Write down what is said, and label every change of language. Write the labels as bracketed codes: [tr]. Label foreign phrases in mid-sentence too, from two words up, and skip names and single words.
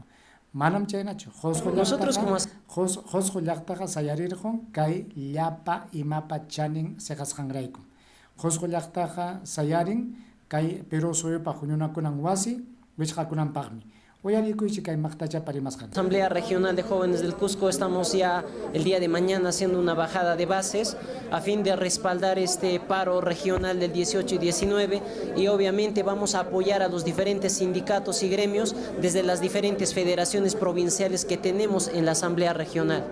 [qu] Manam chaynachu. Qusqu llaqtaqa sayarirqun kay llapa imapa chanin siqasqanrayku. Qusqu llaqtaqa sayarin kay Perú suyupa huñunakunan wasi wichqakunanpaqmi. [es] Asamblea Regional de Jóvenes del Cusco estamos ya el día de mañana haciendo una bajada de bases a fin de respaldar este paro regional del 18 y 19 y obviamente vamos a apoyar a los diferentes sindicatos y gremios desde las diferentes federaciones provinciales que tenemos en la Asamblea Regional.